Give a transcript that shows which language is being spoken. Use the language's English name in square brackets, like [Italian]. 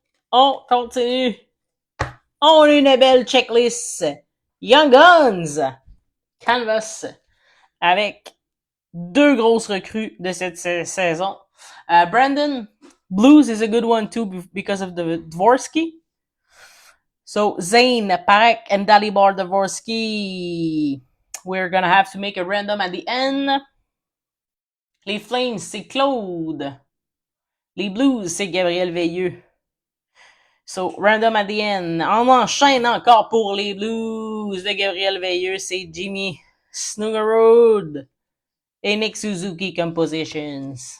[French] On continue. On a une belle checklist. Young Guns. Canvas. Avec deux grosses recrues de cette saison. [English] Brandon, Blues is a good one too because of the Dvorsky. So Zane, Parek, and Dalibor Dvorsky. We're gonna have to make a random at the end. [French] Les Flames, c'est Claude. Les Blues, c'est Gabriel Veilleux. [English] So, random at the end. [French] On enchaîne encore pour les Blues de Gabriel Veilleux. C'est Jimmy Snoogerud et Nick Suzuki Compositions.